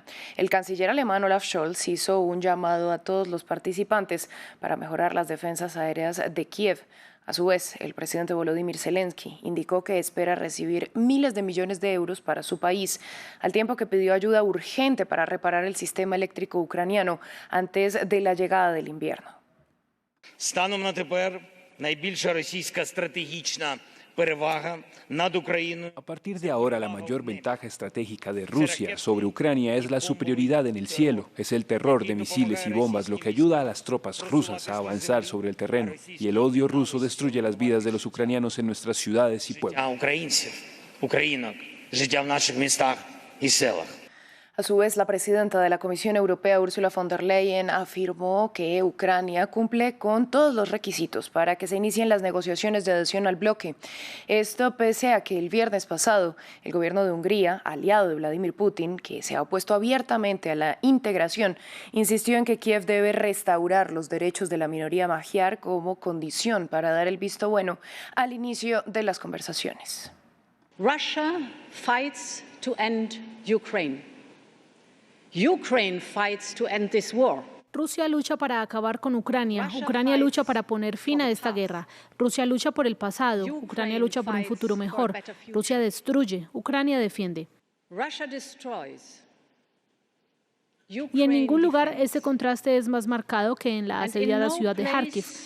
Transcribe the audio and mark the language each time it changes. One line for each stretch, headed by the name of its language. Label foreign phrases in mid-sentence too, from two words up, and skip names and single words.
Spanish: El canciller alemán Olaf Scholz hizo un llamado a todos los participantes para mejorar las defensas aéreas de Kiev. A su vez, el presidente Volodymyr Zelensky indicó que espera recibir miles de millones de euros para su país, al tiempo que pidió ayuda urgente para reparar el sistema eléctrico ucraniano antes de la llegada del invierno.
Ukrainian: Станом на тепер найбільша російська стратегічна перевага над Україною.
Spanish: A partir de ahora, la mayor ventaja estratégica de Rusia sobre Ucrania es la superioridad en el cielo. Es el terror de misiles y bombas lo que ayuda a las tropas rusas a avanzar sobre el terreno. Y el odio ruso destruye las vidas de los ucranianos en nuestras ciudades y pueblos.
Ukrainian: А українців, українок, життя в наших містах і селах.
Spanish: A su vez, la presidenta de la Comisión Europea, Ursula von der Leyen, afirmó que Ucrania cumple con todos los requisitos para que se inicien las negociaciones de adhesión al bloque. Esto pese a que el viernes pasado el gobierno de Hungría, aliado de Vladimir Putin, que se ha opuesto abiertamente a la integración, insistió en que Kiev debe restaurar los derechos de la minoría magiar como condición para dar el visto bueno al inicio de las conversaciones.
English: Russia fights to end Ukraine. Ukraine fights to end this war.
Spanish: Rusia lucha para acabar con Ucrania. Ucrania lucha para poner fin a esta guerra. Rusia lucha por el pasado. Ucrania lucha por un futuro mejor. Rusia destruye. Ucrania defiende. Y en ningún lugar este contraste es más marcado que en la asediada ciudad de Kharkiv.